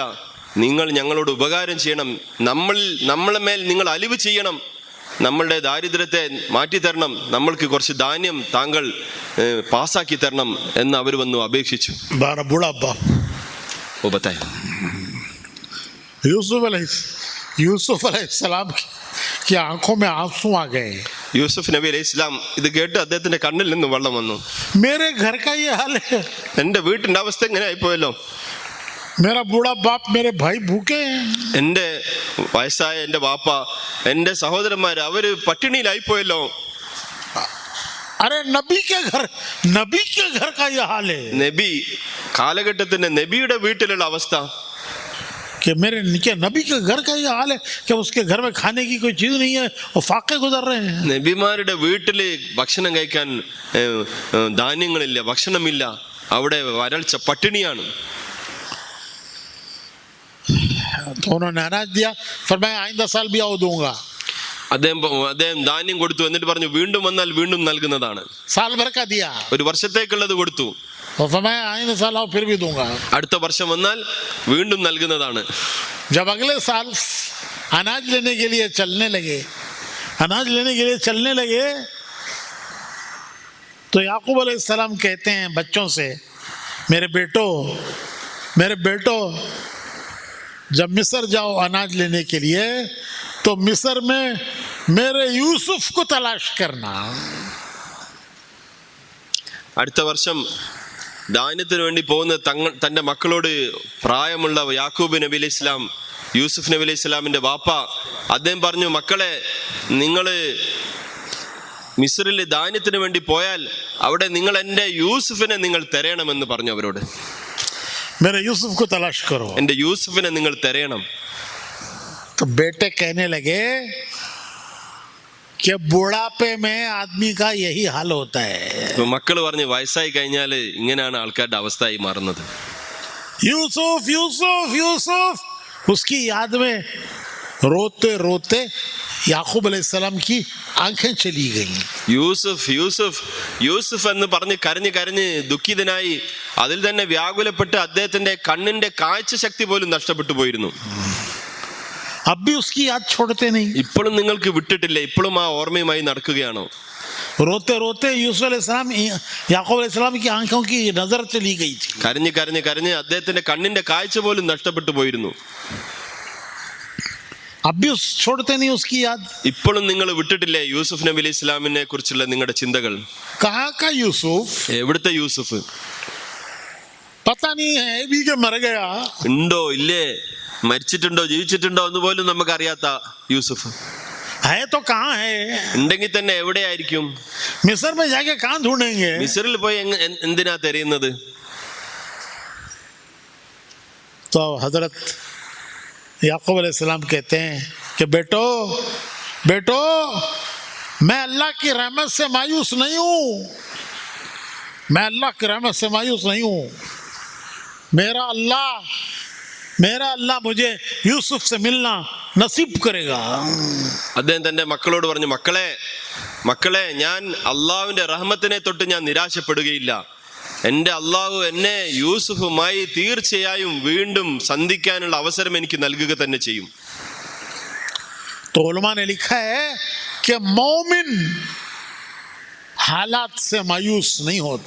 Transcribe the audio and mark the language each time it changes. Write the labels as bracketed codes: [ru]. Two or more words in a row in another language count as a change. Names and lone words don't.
[ml] നിങ്ങൾ ഞങ്ങളോട് ഉപകാരം ചെയ്യണം, നമ്മളെ മേൽ നിങ്ങൾ അലിവ് ചെയ്യണം, നമ്മളുടെ ദാരിദ്ര്യത്തെ മാറ്റിത്തരണം, നമ്മൾക്ക് കുറച്ച് ധാന്യം താങ്കൾ പാസ്സാക്കി തരണം എന്ന് അവർ വന്നു അപേക്ഷിച്ചു. [hi] യൂസുഫ് अलैहिस्सलाम की आंखों में आंसू आ गए. [ml] യൂസുഫ് നബി [ar] عليه السلام [ml] ഇത് കേട്ട് അദ്ദേഹത്തിന്റെ കണ്ണിൽ നിന്ന് വെള്ളം വന്നു. [hi] मेरे घर का ये हाल है, [ml] എന്റെ വീട്ടിന്റെ അവസ്ഥ എങ്ങനെ ആയിപ്പോയല്ലോ, [hi] मेरा बूढ़ा बाप, मेरे भाई भूखे हैं, [ml] എന്റെ വയസ്സായ എന്റെ വാപ്പ, എന്റെ സഹോദരന്മാര് അവര് പട്ടിണിയിലായിപ്പോയല്ലോ. [hi] अरे नबी के घर का ये हाल है. [ml] നബി കാലഘട്ടത്തിന്റെ നബിയുടെ വീട്ടിലുള്ള അവസ്ഥ, [hi] कि मेरे नबी के घर का ये हाल है कि उसके घर में खाने की कोई चीज नहीं है, वो फाके गुजर रहे हैं. [ml] നബിമാരുടെ വീട്ടില് ഭക്ഷണം കഴിക്കാൻ ധാന്യങ്ങളില്ല, ഭക്ഷണമില്ല, അവിടെ വരൾച്ച, പട്ടിണിയാണ്. [hi] तो उन्होंने अनाज दिया, फरमाया आइंदा साल भी आओ दूंगा. [ml] അദ്ദേഹം ധാന്യം കൊടുത്തു, എന്നിട്ട് പറഞ്ഞു വീണ്ടും വന്നാൽ വീണ്ടും നൽകുന്നതാണ്. [hi] साल भर का दिया, [ml] ഒരു വർഷത്തേക്കുള്ളത് കൊടുത്തു. [hi] तो फरमाया आइंदा साल आओ फिर भी दूंगा. [ml] അടുത്ത വർഷം വന്നാൽ വീണ്ടും നൽകുന്നതാണ്. [hi] जब अगले साल अनाज लेने के लिए चलने लगे तो याकूब अलैहिस्सलाम कहते हैं बच्चों से, मेरे बेटो जब मिस्र जाओ अनाज लेने के लिए तो मिस्र में मेरे यूसुफ को तलाश करना. [ml] അടുത്ത വർഷം ധാന്യത്തിന് വേണ്ടി പോകുന്ന തന്റെ മക്കളോട് പ്രായമുള്ള യാക്കൂബ് നബി [ar] عليه السلام, [ml] യൂസുഫ് നബി [ar] عليه السلامിന്റെ [ml] വാപ്പ, അദ്ദേഹം പറഞ്ഞു, മക്കളെ നിങ്ങള് മിസ്രിൽ ധാന്യത്തിന് വേണ്ടി പോയാൽ അവിടെ നിങ്ങൾ എന്റെ യൂസുഫിനെ നിങ്ങൾ തിരയണമെന്ന് പറഞ്ഞു അവരോട്. [hi] मेरे यूसुफ को तलाश करो. [ml] എന്റെ യൂസുഫിനെ നിങ്ങൾ തിരയണം. [hi] तो बेटे कहने लगे कि बुढ़ापे में आदमी का यही हाल होता है. [ml] മക്കള് പറഞ്ഞു, വയസ്സായി കഴിഞ്ഞാല് ഇങ്ങനെയാണ് ആൾക്കാരുടെ അവസ്ഥയായി മാറുന്നത്. [hi] यूसुफ यूसुफ यूसुफ, उसकी याद में रोते रोते याकूब अलैहिस्सलाम की आंखें चली गई. [ml] യൂസുഫ് യൂസുഫ് യൂസുഫ് എന്ന് പറഞ്ഞ് കരഞ്ഞ് ദുഃഖിതനായി അതിൽ തന്നെ വ്യാകുലപ്പെട്ട് അദ്ദേഹത്തിന്റെ കണ്ണിന്റെ കാഴ്ച ശക്തി പോലും നഷ്ടപ്പെട്ടു പോയിരുന്നു. [hi] अब भी उसकी याद छोड़ते नहीं. [ml] ഇപ്പോഴും നിങ്ങൾക്ക് വിട്ടിട്ടില്ല, ഇപ്പോഴും ആ ഓർമ്മയുമായി നടക്കുകയാണോ? [hi] रोते रोते यूसुफ अलैहिस्सलाम, याकूब अलैहिस्सलाम की आंखों की नजर चली गई थी. [ml] കരഞ്ഞ് അദ്ദേഹത്തിന്റെ കണ്ണിന്റെ കാഴ്ച പോലും നഷ്ടപ്പെട്ടു പോയിരുന്നു. [hi] अब भी छोड़ते नहीं उसकी याद। [ml] ഇപ്പോഴും നിങ്ങൾ വിട്ടിട്ടില്ലേ യൂസുഫ് നബി [ar] عليه السلامിനെ [ml] കുറിച്ചുള്ള നിങ്ങളുടെ ചിന്തകൾ? [hi] कहाँ का यूसुफ? [ml] എവിടുത്തെ യൂസുഫ്? [hi] पता नहीं है भी कि मर गया। [ml] ഉണ്ടോ ഇല്ലേ, മരിച്ചിട്ടുണ്ടോ ജീവിച്ചിട്ടുണ്ടോ എന്ന് പോലും നമുക്ക് അറിയാത്ത യൂസുഫ് [hi] है तो कहाँ है? [ml] ഉണ്ടെങ്കിൽ തന്നെ എവിടെയായിരിക്കും? [hi] मिस्र में जाके कहाँ ढूंढेंगे? [ml] മിസ്രിൽ പോയി എന്തിനാ തെരയുന്നത്? [hi] तो हजरत याकूब अलैहिस्सलाम कहते हैं कि बेटो बेटो मैं अल्लाह की रहमत से मायूस नहीं हूँ, मैं अल्लाह की रहमत से मायूस नहीं हूँ। मेरा अल्लाह मुझे यूसुफ से मिलना नसीब करेगा। [ml] അദ്ദേഹം തന്റെ മക്കളോട് പറഞ്ഞു, മക്കളെ ഞാൻ അള്ളാഹുവിന്റെ റഹ്മത്തിനെ തൊട്ട് ഞാൻ നിരാശപ്പെടുകയില്ല. എൻ്റെ അള്ളാഹു എന്നെ യൂസുഫുമായി തീർച്ചയായും വീണ്ടും സന്ധിക്കാനുള്ള അവസരം എനിക്ക് നൽകുക തന്നെ ചെയ്യും. [hi] तो उलमा ने लिखा है कि मोमिन हालात से मायूस नहीं होता।